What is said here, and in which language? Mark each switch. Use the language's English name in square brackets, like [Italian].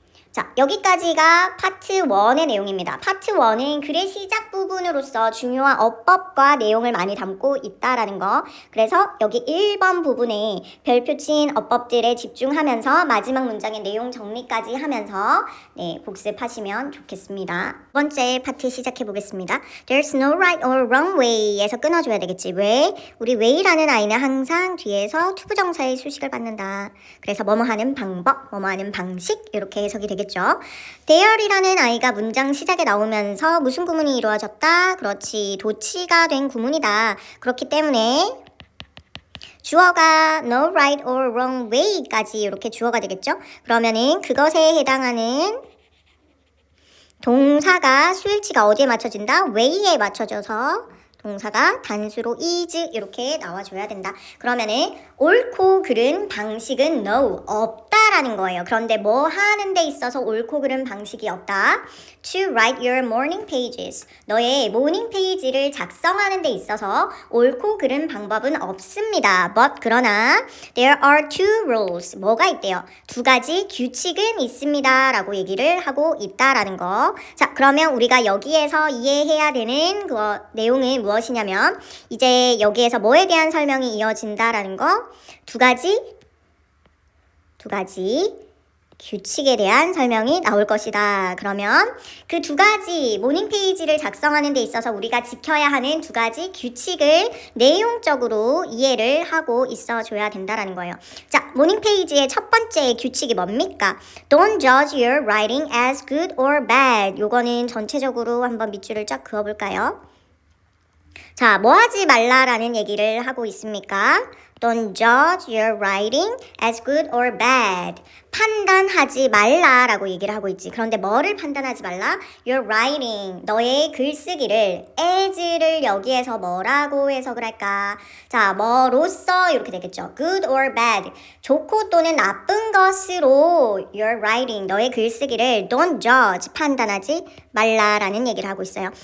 [Korean] 자, 여기까지가 파트 1의 내용입니다. 파트 1은 글의 시작 부분으로서 중요한 어법과 내용을 많이 담고 있다라는 거. 그래서 여기 1번 부분에 별표 친 어법들에 집중하면서 마지막 문장의 내용 정리까지 하면서 복습하시면 좋겠습니다. 두 번째 파트 시작해 보겠습니다. [English] There's no right or wrong way에서 [Korean] 끊어줘야 되겠지. 왜? 우리 way라는 아이는 항상 뒤에서 투부정사의 수식을 받는다. 그래서 뭐뭐 하는 방법, 뭐뭐 하는 방식 이렇게 해석이 되겠죠. There이라는 아이가 문장 시작에 나오면서 무슨 구문이 이루어졌다? 그렇지, 도치가 된 구문이다. 그렇기 때문에 주어가 [English] no right or wrong way [Korean] 까지 이렇게 주어가 되겠죠. 그러면은 그것에 해당하는 동사가 수일치가 어디에 맞춰진다? way에 맞춰져서 동사가 단수로 is 이렇게 나와줘야 된다. 그러면은 옳고 그른 방식은 no, 없다 있다라는 거예요. 그런데 뭐 하는 데 있어서 옳고 그른 방식이 없다. [English] To write your morning pages. [Korean] 너의 모닝 페이지를 작성하는 데 있어서 옳고 그른 방법은 없습니다. [English] But [Korean] 그러나 [English] there are two rules. [Korean] 뭐가 있대요? 두 가지 규칙은 있습니다. 라고 얘기를 하고 있다라는 거. 자, 그러면 우리가 여기에서 이해해야 되는 그 내용은 무엇이냐면 이제 여기에서 뭐에 대한 설명이 이어진다라는 거. 두 가지 규칙에 대한 설명이 나올 것이다. 그러면 그 두 가지 모닝 페이지를 작성하는 데 있어서 우리가 지켜야 하는 두 가지 규칙을 내용적으로 이해를 하고 있어 줘야 된다라는 거예요. 자, 모닝 페이지의 첫 번째 규칙이 뭡니까? [English] Don't judge your writing as good or bad. [Korean] 요거는 전체적으로 한번 밑줄을 쫙 그어볼까요? 자, 뭐 하지 말라라는 얘기를 하고 있습니까? [English] Don't judge your writing as good or bad. [Korean] 판단하지 말라라고 얘기를 하고 있지. 그런데 뭐를 판단하지 말라? [English] Your writing, [Korean] 너의 글쓰기를 as를 여기에서 뭐라고 해석을 할까? 자, 뭐로써 이렇게 되겠죠. [English] Good or bad, [Korean] 좋고 또는 나쁜 것으로 your writing, 너의 글쓰기를 [English] don't judge, [Korean] 판단하지 말라라는 얘기를 하고 있어요.